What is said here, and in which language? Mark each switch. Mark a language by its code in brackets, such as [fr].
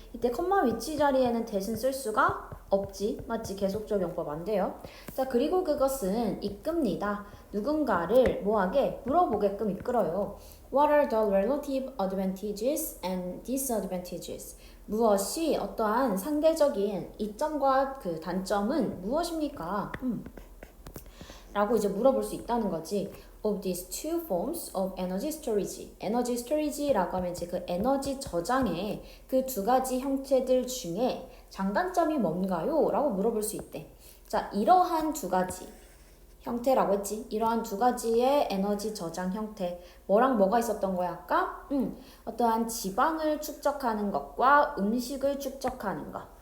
[ko] 이때 컴마 위치 자리에는 대신 쓸 수가 없지. 맞지? 계속적 용법 안 돼요. 자, 그리고 그것은 이끕니다. 누군가를 뭐하게? 물어보게끔 이끌어요. [en] What are the relative advantages and disadvantages? [ko] 무엇이 어떠한 상대적인 이점과 그 단점은 무엇입니까? 라고 이제 물어볼 수 있다는 거지. [en] Of these two forms of energy storage. [ko] 에너지 스토리지라고 하면 이제 그 에너지 저장의 그 두 가지 형태들 중에 장단점이 뭔가요? 라고 물어볼 수 있대. 자, 이러한 두 가지 형태라고 했지. 이러한 두 가지의 에너지 저장 형태. 뭐랑 뭐가 있었던 거야, 아까? 어떠한 지방을 축적하는 것과 음식을 축적하는 것.